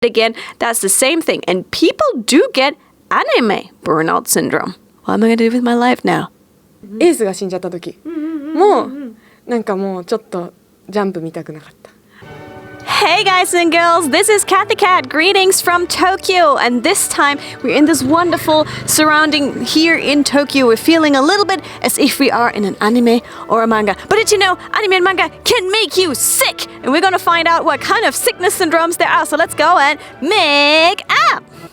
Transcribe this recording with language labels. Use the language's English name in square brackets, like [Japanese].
[English] again, that's the same thing. And people do get anime burnout syndrome. What am I going to do with my life now? [Japanese] エースが死んじゃった時もうなんかもうちょっとジャンプ見たくなかった。 [English] Hey guys and girls, this is Kathy Cat. Greetings from Tokyo. And this time we're in this wonderful surrounding here in Tokyo. We're feeling a little bit as if we are in an anime or a manga. But did you know anime and manga can make you sick? And we're gonna find out what kind of sickness syndromes there are. So let's go and make up.